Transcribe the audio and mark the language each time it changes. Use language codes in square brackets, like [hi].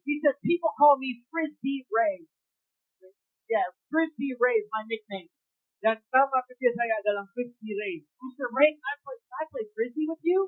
[en] He said, people call me Frisbee Ray. Yeah, Frisbee Ray is my nickname. [id] Dan nama kecil saya adalah Frisbee Ray. [en] He said, Ray, can I play frisbee with you?